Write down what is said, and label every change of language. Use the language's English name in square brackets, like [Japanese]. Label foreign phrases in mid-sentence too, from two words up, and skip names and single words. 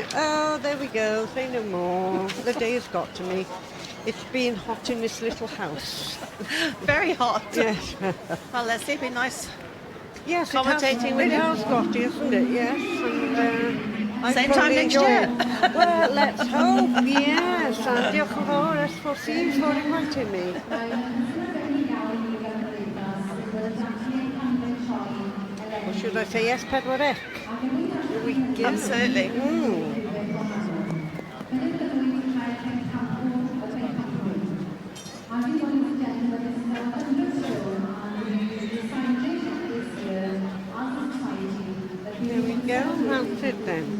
[English] Oh, there we go. Say no more. The day has got to me. It's being hot in this little house. Very hot. Yes. Well, let's see. It'd be nice. Yes, Commentating with it you. has got, isn't it? Yes. And, Same time next year. Well, let's hope, yes. And [Welsh] diolch yn fawr [English] ers for inviting me. Or should I say yes, Pedwarec? Absolutely. There we go, that's it then.